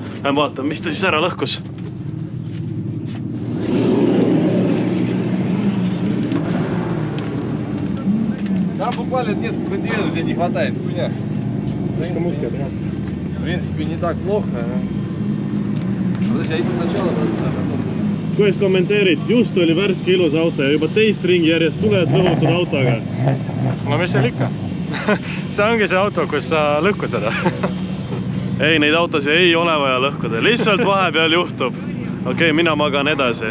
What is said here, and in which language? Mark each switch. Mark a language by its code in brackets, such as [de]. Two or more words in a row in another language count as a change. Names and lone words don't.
[et] Lähen vaatan, mis ta siis ära lõhkus. [ru] Там буквально несколько сантиметров тебе не хватает, хуйня. В принципе, не так плохо. Подожди, а если сначала... [et] Kuidas kommenteerid? Just oli värske ilus auto ja juba teist ringi järjest tuled lõhutud autoga. No mis seal ikka? See ongi see auto, kus sa lõhkud seda. Ei, neid autosid ei ole vaja lõhkuda. Lihtsalt vahepeal juhtub. Okei, mina magan edasi.